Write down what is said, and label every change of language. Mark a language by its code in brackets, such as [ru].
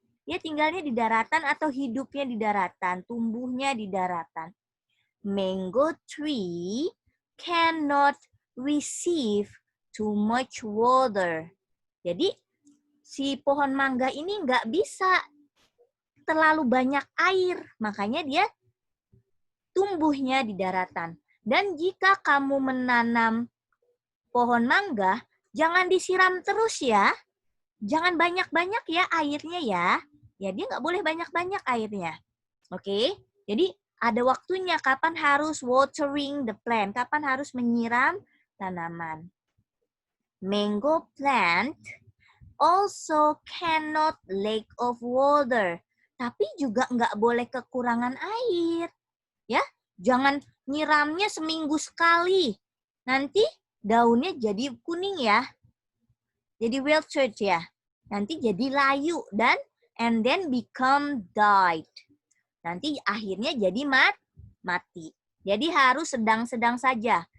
[id] Dia tinggalnya di daratan atau hidupnya di daratan, tumbuhnya di daratan. [en] Mango tree cannot receive too much water. [id] Jadi si pohon mangga ini nggak bisa terlalu banyak air, makanya dia tumbuhnya di daratan. Dan jika kamu menanam pohon mangga, jangan disiram terus ya. Jangan banyak-banyak ya airnya ya. Ya dia nggak boleh banyak-banyak airnya. Oke, jadi ada waktunya kapan harus [en] watering the plant, [id] kapan harus menyiram tanaman. [en] Mango plant also cannot lack of water. [id] Tapi juga nggak boleh kekurangan air. Ya, jangan nyiramnya seminggu sekali. Nanti daunnya jadi kuning ya. Jadi wilted ya. Nanti jadi layu dan [en] and then become died. [id] Nanti akhirnya jadi mati. Jadi harus sedang-sedang saja.